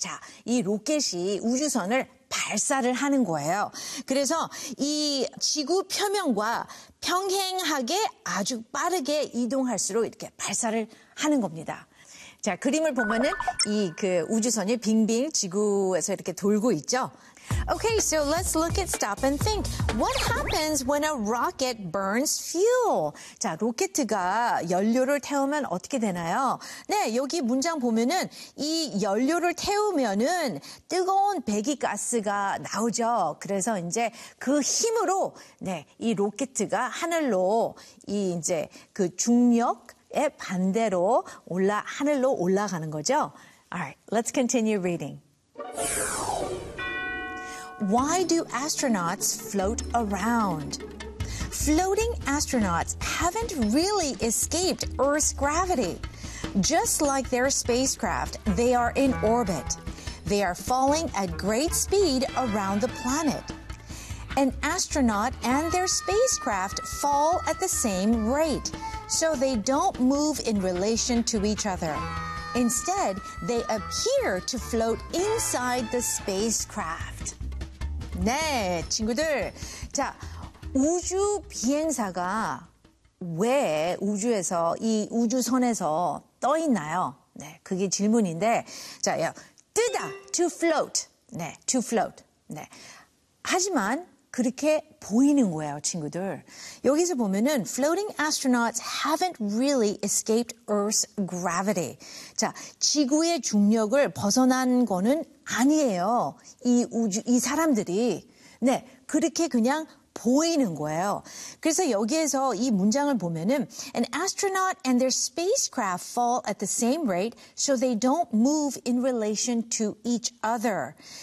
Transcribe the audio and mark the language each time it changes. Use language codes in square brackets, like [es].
[ko] 자, 이 로켓이 우주선을 발사를 하는 거예요. 그래서 이 지구 표면과 평행하게 아주 빠르게 이동할수록 이렇게 발사를 하는 겁니다. 자, 그림을 보면은 이 그 우주선이 빙빙 지구에서 이렇게 돌고 있죠. [en] Okay, so let's look at stop and think. What happens when a rocket burns fuel? [ko] 자, 로켓이 연료를 태우면 어떻게 되나요? 네, 여기 문장 보면은 이 연료를 태우면은 뜨거운 배기 가스가 나오죠. 그래서 이제 그 힘으로 네, 이 로켓이 하늘로 이 이제 그 중력의 반대로 하늘로 올라가는 거죠. [en] All right, let's continue reading. Why do astronauts float around? Floating astronauts haven't really escaped Earth's gravity. Just like their spacecraft, they are in orbit. They are falling at great speed around the planet. An astronaut and their spacecraft fall at the same rate, so they don't move in relation to each other. Instead, they appear to float inside the spacecraft. [ko] 네, 친구들. 자, 우주 비행사가 왜 우주에서, 이 우주선에서 떠 있나요? 네, 그게 질문인데. 자, 뜨다, to float. 네, to float. 네. 하지만 그렇게 보이는 거예요, 친구들. 여기서 보면은 [en] floating astronauts haven't really escaped Earth's gravity. [ko] 자, 지구의 중력을 벗어난 거는 아니에요. 이 사람들이. 네, 그렇게 그냥 보이는 거예요. 그래서 여기에서 이 문장을 보면은 [en] an astronaut and their spacecraft fall at the same rate so they don't move in relation to each other.